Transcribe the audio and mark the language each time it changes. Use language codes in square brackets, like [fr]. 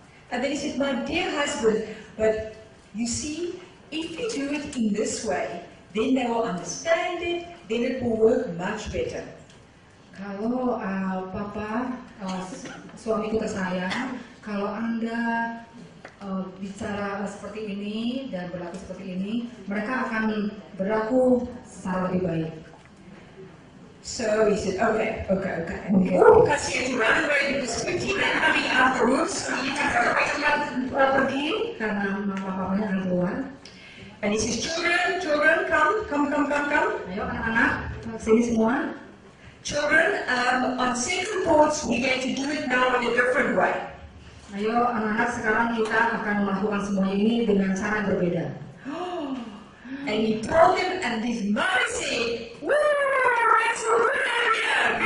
[en] And then he said, "My dear husband, but you see, if you do it in this way, then they will understand it, then it will work much better." [id] Kalau papa, suamiku tersayang, kalau Anda bicara seperti ini dan berlaku seperti ini, mereka akan berlaku secara lebih baik. [en] So he said, okay. And because he had to run away because quickly they're coming out the room, so he had to [id] Pergi karena papanya akan keluar. [en] and he says, children, come. [id] Ayo anak-anak, sini semua. [en] Children, on second thoughts, we're going to do it now in a different way. [id] Ayo anak-anak, sekarang kita akan melakukan semua ini dengan cara yang berbeda. [en] And he told them, and his mother said, "That's a good idea.